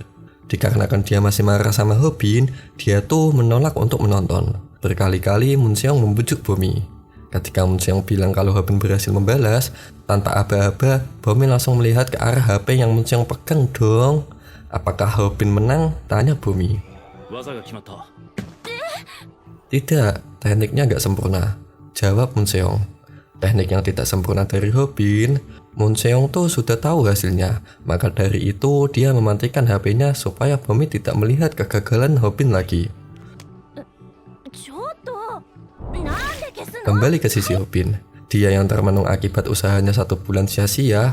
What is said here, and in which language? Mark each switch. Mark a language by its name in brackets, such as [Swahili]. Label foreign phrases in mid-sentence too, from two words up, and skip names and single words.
[Indonesian] Dikarenakan dia masih marah sama Hobin, dia tuh menolak untuk menonton. Berkali-kali Munseong membujuk Bomi. Ketika Munseong bilang kalau Hobin berhasil membalas, tanpa aba-aba, Bomi langsung melihat ke arah HP yang Munseong pegang dong. Apakah Hobin menang? Tanya Bomi. [Japanese] 技が決まった。 [Indonesian] Tidak, tekniknya nggak sempurna, jawab Munseong. Teknik yang tidak sempurna dari Hobin, Munseong tuh sudah tahu hasilnya. Maka dari itu dia mematikan HP-nya supaya Bomi tidak melihat kegagalan Hobin lagi. Kembali ke sisi Hobin, dia yang termenung akibat usahanya 1 bulan sia-sia.